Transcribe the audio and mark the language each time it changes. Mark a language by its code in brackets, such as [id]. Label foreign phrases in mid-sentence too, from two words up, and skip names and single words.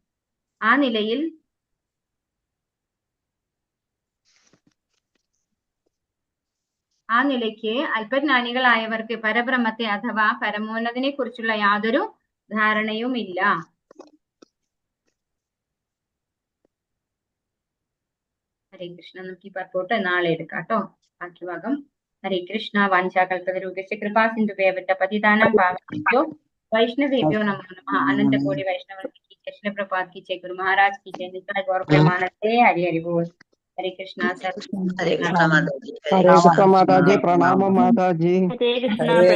[ml] ആ നിലയ്ക്ക് അല്പജ്ഞാനികളായവർക്ക് പരബ്രഹ്മത്തെ അഥവാ പരമോന്നതിനെ കുറിച്ചുള്ള യാതൊരു ധാരണയുമില്ല. [sa] ഹരേ കൃഷ്ണ. [ml] നമുക്ക് ഈ പർപ്പോട്ട് നാളെ എടുക്കാട്ടോ. ബാക്കി ഭാഗം. [sa] ഹരേ കൃഷ്ണ. വാഞ്ചാകൽപതരൂപസ്യ കൃപാ സിന്ധുഭ്യവ പതിതാനാം പാവനേഭ്യോ वैष्णवेभ्यो नमो नमः। [hi] अनंत कोटि वैष्णव की कृष्ण प्रपात की जय। गुरु महाराज की जय। निताय गौर प्रेमानंदे। हरि हरि बोल। हरे कृष्णा सर। हरे कृष्णा माताजी। हरे कृष्ण माताजी प्रणाम माताजी। हरे कृष्णा।